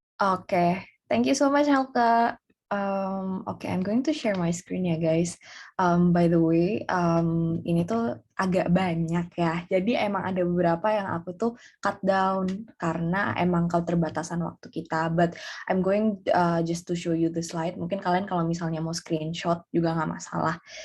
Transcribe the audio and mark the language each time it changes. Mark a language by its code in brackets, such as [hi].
[en] Oke, thank you so much Helka. I'm going to share my screen ya guys. By the way, [id] ini tuh agak banyak ya. Jadi emang ada beberapa yang aku tuh cut down karena emang keterbatasan waktu kita. [en] But I'm going just to show you the slide. [id] Mungkin kalian kalau misalnya mau screenshot juga nggak masalah.